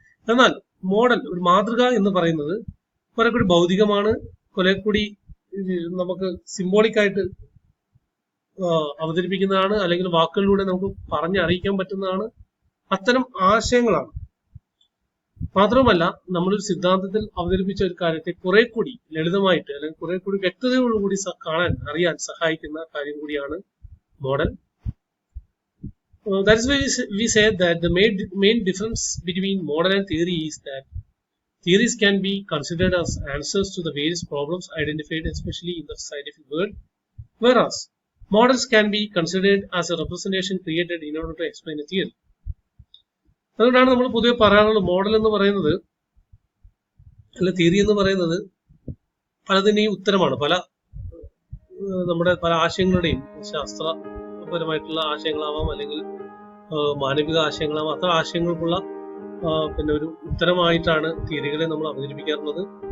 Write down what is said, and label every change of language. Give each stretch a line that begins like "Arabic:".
Malayalam: എന്നാൽ മോഡൽ, ഒരു മാതൃക എന്ന് പറയുന്നത് കുറെ കൂടി ഭൗതികമാണ്, കുറെ കൂടി നമുക്ക് സിംബോളിക് ആയിട്ട് അവതരിപ്പിക്കുന്നതാണ്, അല്ലെങ്കിൽ വാക്കുകളിലൂടെ നമുക്ക് പറഞ്ഞറിയിക്കാൻ പറ്റുന്നതാണ്. അത്തരം ആശയങ്ങളാണ്. മാത്രവുമല്ല, നമ്മളൊരു സിദ്ധാന്തത്തിൽ അവതരിപ്പിച്ച ഒരു കാര്യത്തെ കുറെ കൂടി ലളിതമായിട്ട് അല്ലെങ്കിൽ കുറെ കൂടി വ്യക്തതയോടുകൂടി കാണാൻ, അറിയാൻ സഹായിക്കുന്ന കാര്യം കൂടിയാണ് model.
English: That is why we say that the main difference between model and theory is that theories can be considered as answers to the various problems identified, especially in the scientific world, whereas models can be considered as a representation created in order to explain a theory.
Malayalam: അതുകൊണ്ടാണ് നമ്മൾ പൊതുവെ പറയാറുള്ളത് model എന്ന് പറയുന്നത്, അല്ല theory എന്ന് പറയുന്നത് പലതിന്റെയും ഉത്തരമാണ്. നമ്മുടെ പല ആശയങ്ങളുടെയും ശാസ്ത്രപരമായിട്ടുള്ള ആശയങ്ങളാവാം, അല്ലെങ്കിൽ മാനവിക ആശയങ്ങളാവാം, അത്ര ആശയങ്ങൾക്കുള്ള ഒരു ഉത്തരമായിട്ടാണ് തിയറികളെ നമ്മൾ അവതരിപ്പിക്കാറുള്ളത്.